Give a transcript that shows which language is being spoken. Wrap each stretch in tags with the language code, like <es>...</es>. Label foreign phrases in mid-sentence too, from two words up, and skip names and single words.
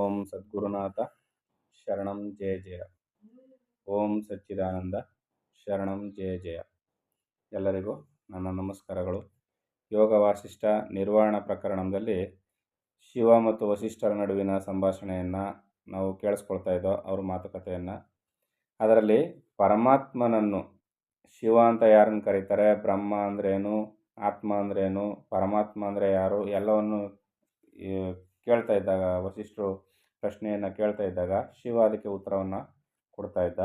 <sa>ಸದ್ಗುರುನಾಥ ಶರಣಂ ಜಯ ಜಯ. ಓಂ ಸಚ್ಚಿದಾನಂದ ಶರಣಂ ಜಯ ಜಯ.</sa> <kn>ಎಲ್ಲರಿಗೂ ನನ್ನ ನಮಸ್ಕಾರಗಳು. ಯೋಗ ವಾಸಿಷ್ಠ ನಿರ್ವಾಣ ಪ್ರಕರಣದಲ್ಲಿ ಶಿವ ಮತ್ತು ವಸಿಷ್ಠರ ನಡುವಿನ ಸಂಭಾಷಣೆಯನ್ನು ನಾವು ಕೇಳಿಸ್ಕೊಳ್ತಾ ಇದ್ದೋ, ಅವ್ರ ಮಾತುಕತೆಯನ್ನು. ಅದರಲ್ಲಿ ಪರಮಾತ್ಮನನ್ನು, ಶಿವ ಅಂತ ಯಾರನ್ನು ಕರೀತಾರೆ, ಬ್ರಹ್ಮ ಅಂದ್ರೇನು, ಆತ್ಮ ಅಂದ್ರೇನು, ಪರಮಾತ್ಮ ಅಂದರೆ ಯಾರು, ಎಲ್ಲವನ್ನು ಕೇಳ್ತಾ ಇದ್ದಾಗ, ವಸಿಷ್ಠರು ಪ್ರಶ್ನೆಯನ್ನು ಕೇಳ್ತಾ ಇದ್ದಾಗ ಶಿವ ಅದಕ್ಕೆ ಉತ್ತರವನ್ನು ಕೊಡ್ತಾ ಇದ್ದ.</kn>